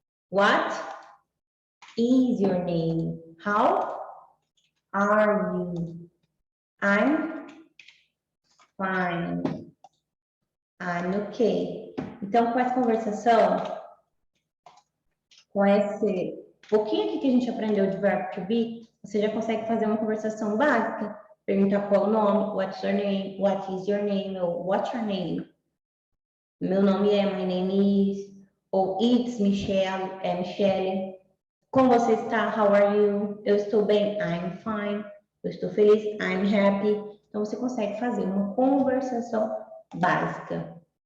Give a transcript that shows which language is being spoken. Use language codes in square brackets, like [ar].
[en] What is your name? How are you? I'm fine. I'm okay. [pt] Então, com essa conversação, com esse pouquinho aqui que a gente aprendeu de verbo to be, você já consegue fazer uma conversação básica. Perguntar qual o nome, [en] what's your name, what is your name, [pt] ou [en] what's your name. [pt] Meu nome é, [en] my name is, [pt] ou [en] it's Michelle, [pt] é Michelle. Como você está? [en] How are you? [pt] Eu estou bem, [en] I'm fine. [pt] Eu estou feliz, [en] I'm happy. [pt] Então, você consegue fazer uma conversação básica.